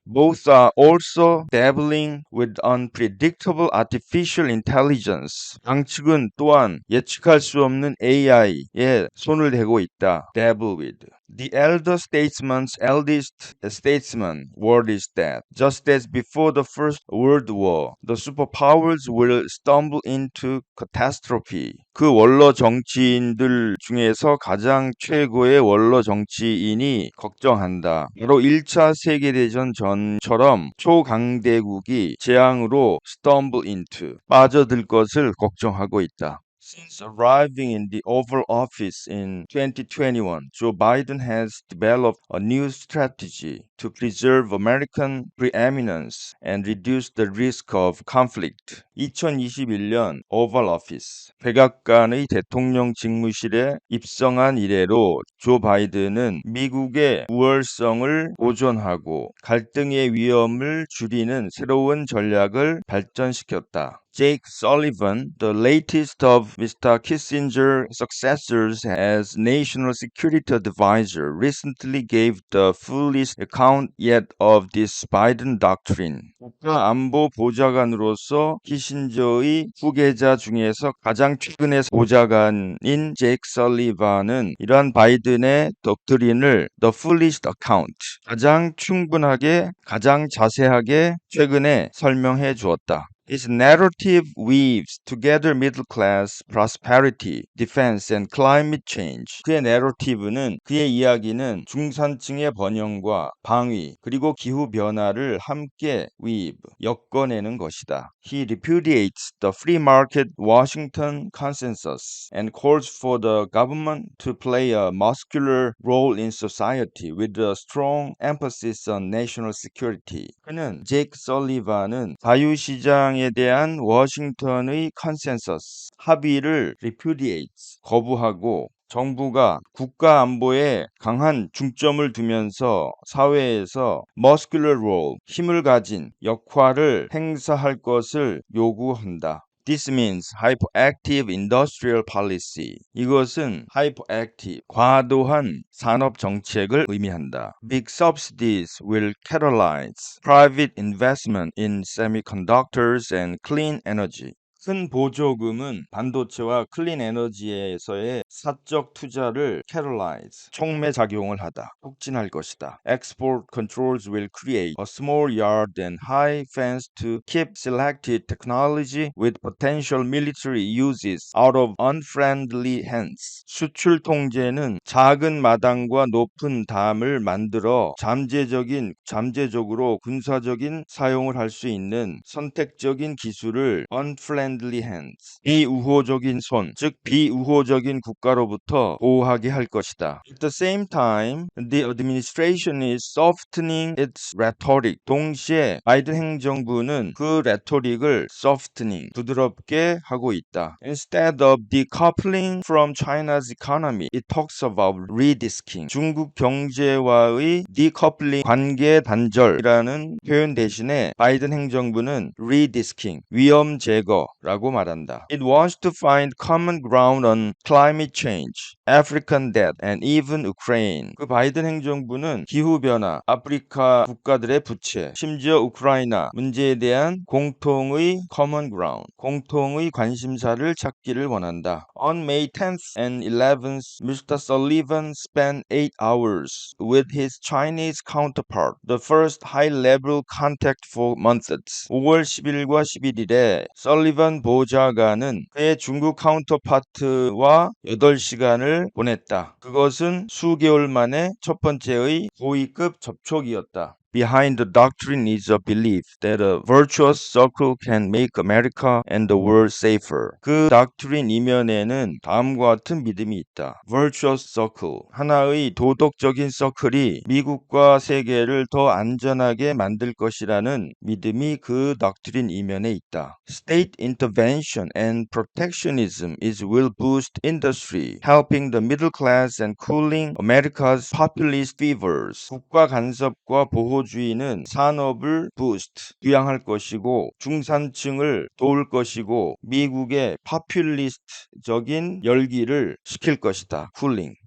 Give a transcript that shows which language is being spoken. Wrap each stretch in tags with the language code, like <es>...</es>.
<en>Both are also dabbling with unpredictable artificial intelligence.</en> <ko>양측은 또한 예측할 수 없는 AI에 손을 대고 있다.</ko> <en>Dabble with. The elder statesman's eldest statesman word is that just as before the First World War, the superpowers will stumble into catastrophe.</en> <ko>그 원로 정치인들 중에서 가장 최고의 원로 정치인이 걱정한다. 바로 1차 세계대전 전처럼 초강대국이 재앙으로</ko> <en>stumble into,</en> <ko>빠져들 것을 걱정하고 있다.</ko> <en>Since arriving in the Oval Office in 2021, Joe Biden has developed a new strategy to preserve American preeminence and reduce the risk of conflict.</en> <ko>2021년 오val 오피스, 백악관의 대통령 직무실에 입성한 이래로 조 바이든은 미국의 우월성을 보존하고 갈등의 위험을 줄이는 새로운 전략을 발전시켰다.</ko> <en>Jake Sullivan, the latest of Mr. Kissinger's successors as National Security Advisor, recently gave the fullest account yet of this Biden doctrine.</en> <ko>국가안보 보좌관으로서 키신저의 후계자 중에서 가장 최근의 보좌관인 제이크 설리반은 이러한 바이든의 덕트린을</ko> <en>The fullest account,</en> <ko>가장 충분하게, 가장 자세하게 최근에 설명해 주었다.</ko> <en>His narrative weaves together middle class prosperity, defense, and climate change.</en> <ko>그의 내러티브는, 그의 이야기는 중산층의 번영과 방위 그리고 기후 변화를 함께 엮어내는 것이다.</ko> <en>He repudiates the free market Washington consensus and calls for the government to play a muscular role in society with a strong emphasis on national security.</en> <ko>그는 제이크 설리반은 자유시장에 대한 워싱턴의 컨센서스, 합의를 repudiates, 거부하고 정부가 국가 안보에 강한 중점을 두면서 사회에서</ko> <en>muscular role,</en> <ko>힘을 가진 역할을 행사할 것을 요구한다.</ko> <en>This means hyperactive industrial policy.</en> <ko>이것은 hyperactive, 과도한 산업 정책을 의미한다.</ko> <en>Big subsidies will catalyze private investment in semiconductors and clean energy.</en> <ko>큰 보조금은 반도체와 클린 에너지에서의 사적 투자를 catalyze, 촉매작용을 하다, 촉진할 것이다.</ko> <en>Export controls will create a small yard and high fence to keep selected technology with potential military uses out of unfriendly hands.</en> <ko>수출 통제는 작은 마당과 높은 담을 만들어 잠재적으로 군사적인 사용을 할 수 있는 선택적인 기술을</ko> <en>unfriendly hands,</en> <ko>비우호적인 손, 즉 비우호적인 국가로부터 보호하게 할 것이다.</ko> <en>At the same time, the administration is softening its rhetoric.</en> <ko>동시에 바이든 행정부는 그 레토릭을 softening, 부드럽게 하고 있다.</ko> <en>Instead of decoupling from China's economy, it talks about redisking.</en> <ko>중국 경제와의 decoupling, 관계 단절이라는 표현 대신에 바이든 행정부는 redisking, 위험 제거 라고 말한다.</ko> <en>It wants to find common ground on climate change, African debt, and even Ukraine.</en> <ko>그 바이든 행정부는 기후변화, 아프리카 국가들의 부채, 심지어 우크라이나 문제에 대한 공통의</ko> <en>common ground,</en> <ko>공통의 관심사를 찾기를 원한다.</ko> <en>On May 10th and 11th, Mr. Sullivan spent 8 hours with his Chinese counterpart, the first high-level contact for months.</en> <ko>5월 10일과 11일에 설리반 보좌관은 그의 중국 카운터파트와 8시간을 보냈다. 그것은 수개월 만에 첫 번째의 고위급 접촉이었다.</ko> <en>Behind the doctrine is a belief that a virtuous circle can make America and the world safer.</en> <ko>그 doctrine 이면에는 다음과 같은 믿음이 있다.</ko> <en>Virtuous circle,</en> <ko>하나의 도덕적인 서클이 미국과 세계를 더 안전하게 만들 것이라는 믿음이 그 doctrine 이면에 있다.</ko> <en>State intervention and protectionism will boost industry, helping the middle class and cooling America's populist fevers.</en> <ko>국가 간섭과 보호주의는 산업을 boost, 부양할 것이고 중산층을 도울 것이고 미국의 파퓰리스트적인 열기를 식힐 것이다. cooling.</ko>